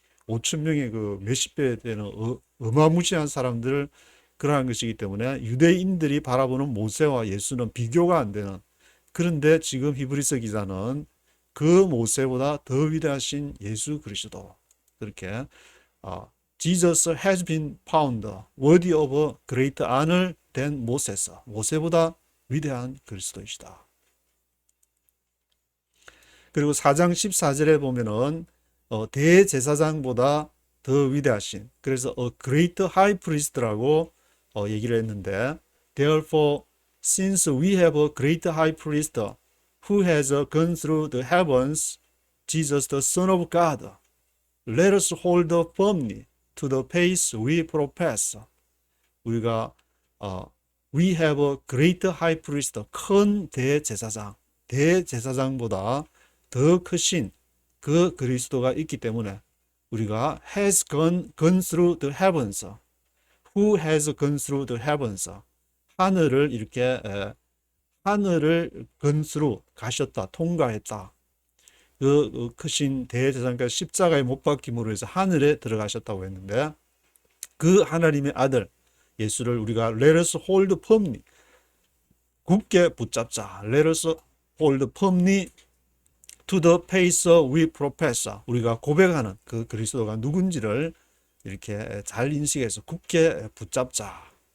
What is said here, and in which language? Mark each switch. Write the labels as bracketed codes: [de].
[ko] 5천 명의 그 몇십 배 되는 어마무시한 사람들을 그러한 것이기 때문에 유대인들이 바라보는 모세와 예수는 비교가 안 되는, 그런데 지금 히브리서 기자는 그 모세보다 더 위대하신 예수 그리스도, 그렇게 [en] Jesus has been found worthy of great honor than Moses. [ko] 모세보다 위대한 그리스도이시다. 그리고 4장 14절에 보면은 대제사장보다 더 위대하신, 그래서 [en] great high priest라고 [ko] 얘기를 했는데, [en] therefore since we have a great high priest who has gone through the heavens, Jesus the Son of God, let us hold firmly to the faith we profess. [ko] 우리가 [en] we have a great high priest, [ko] 큰 대제사장보다 더 크신 그 그리스도가 있기 때문에 우리가 [en] has gone through the heavens, who has gone through the heavens, [ko] 하늘을 이렇게 하늘을 [en] gone through, [ko] 가셨다, 통과했다. 그 크신 대제사장께서 십자가에 못 박힘으로 해서 하늘에 들어가셨다고 했는데, 그 하나님의 아들 예수를 우리가 [en] let us hold firmly, [ko] 굳게 붙잡자, [en] let us hold firmly to the faith we profess, [ko] 우리가 고백하는 그 그리스도가 누군지를 이렇게 잘 인식해서 굳게 붙잡자.